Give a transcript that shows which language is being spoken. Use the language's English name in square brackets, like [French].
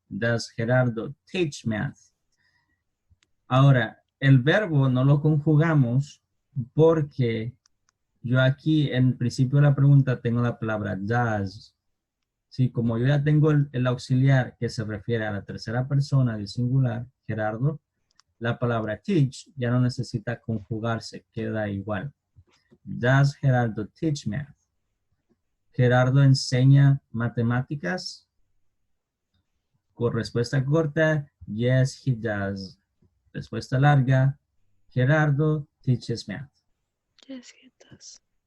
[English] Does Gerardo teach math? [Spanish] Ahora, el verbo no lo conjugamos porque yo aquí en el principio de la pregunta tengo la palabra does. Sí, como yo ya tengo el auxiliar que se refiere a la tercera persona del singular, Gerardo, la palabra teach ya no necesita conjugarse, queda igual. [English] Does Gerardo teach math? [Spanish] Gerardo enseña matemáticas. Con respuesta corta, [English] yes, he does. [Spanish] Respuesta larga, [English] Gerardo teaches math. Yes, he does.